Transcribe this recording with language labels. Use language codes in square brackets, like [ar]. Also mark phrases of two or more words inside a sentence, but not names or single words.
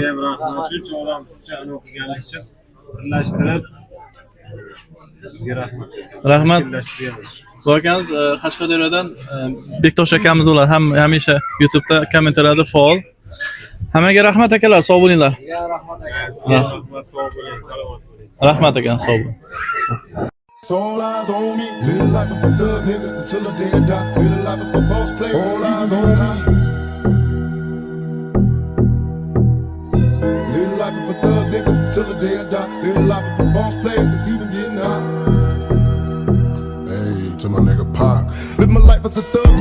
[uz] Shuncha odam shuncha o'qiganingiz uchun birlashtirib sizga rahmat. Rahmat. Bakamiz Qashqadaryodan Bektosh akamiz ular ham hamisha YouTube'da kommentariyada faol. Hammaga rahmat akalar, sog' bo'linglar. Rahmat, sog' bo'ling, salomat bo'ling. Rahmat aka, sog' bo'ling. [en] All eyes on me, little life of a thug nigga until the day I die. Little life of a boss player, all eyes on me. Little life of a thug nigga until the day I die. Little life of a boss player, it's even getting hot. Hey, to my nigga Pac, live my life as a thug.